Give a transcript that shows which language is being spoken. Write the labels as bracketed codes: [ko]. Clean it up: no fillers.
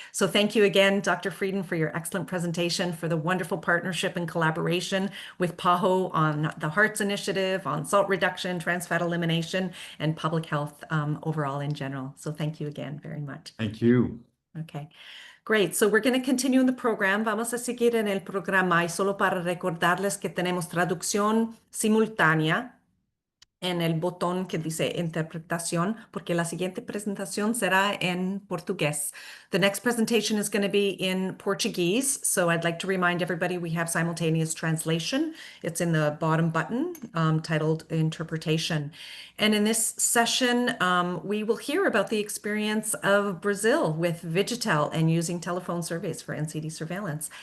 [en] So thank you again, Dr. Frieden, for your excellent presentation, for the wonderful partnership and collaboration with PAHO on the HEARTS initiative, on salt reduction, trans fat elimination, and public health overall in general. So thank you again very much. Thank you. Okay, great. So we're going to continue in the program. [es] Vamos a seguir en el programa y solo para recordarles que tenemos traducción simultánea en el botón que dice interpretación, porque la siguiente presentación será en portugués. [en] The next presentation is going to be in Portuguese, so I'd like to remind everybody we have simultaneous translation. It's in the bottom button titled Interpretation. And in this session, we will hear about the experience of Brazil with Vigitel and using telephone surveys for NCD surveillance.